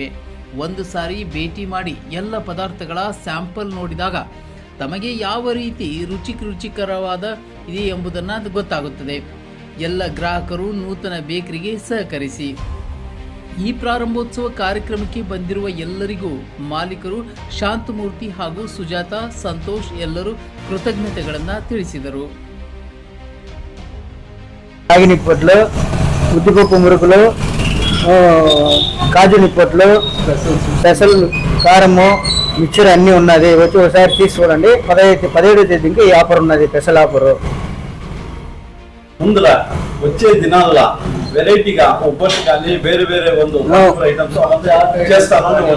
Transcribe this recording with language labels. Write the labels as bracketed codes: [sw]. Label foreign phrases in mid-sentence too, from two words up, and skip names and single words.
[kn] ಒಂದು ಸಾರಿ ಭೇಟಿ ಮಾಡಿ ಎಲ್ಲ ಪದಾರ್ಥಗಳ ಸ್ಯಾಂಪಲ್ ನೋಡಿದಾಗ ತಮಗೆ ಯಾವ ರೀತಿ ರುಚಿಕರವಾದ ಇದೆ ಎಂಬುದನ್ನು ಗೊತ್ತಾಗುತ್ತದೆ. ಎಲ್ಲ ಗ್ರಾಹಕರು ನೂತನ ಬೇಕರಿಗೆ ಸಹಕರಿಸಿ. ಈ ಪ್ರಾರಂಭೋತ್ಸವ ಕಾರ್ಯಕ್ರಮಕ್ಕೆ ಬಂದಿರುವ ಎಲ್ಲರಿಗೂ ಮಾಲೀಕರು ಶಾಂತಮೂರ್ತಿ ಹಾಗೂ ಸುಜಾತಾ, ಸಂತೋಷ್ ಎಲ್ಲರೂ ಕೃತಜ್ಞತೆಗಳನ್ನು ತಿಳಿಸಿದರು. [te] రాగి నిప్పట్లు, ఉద్దిపప్పు మురుకులు, కాజు నిప్పట్లు, స్పెషల్ కారము, మిక్చర్ అన్నీ ఉన్నది. వచ్చి ఒకసారి తీసుకోండి. 17వ తేదీకి ఈ ఆఫర్ ఉన్నది, [en] special offer. [te] ముందులా వచ్చే దినాల్లో వెరైటీగా ఒబ్బట్టు కానీ వేరే ಒಂದು ఐటమ్స్ చేస్తాను.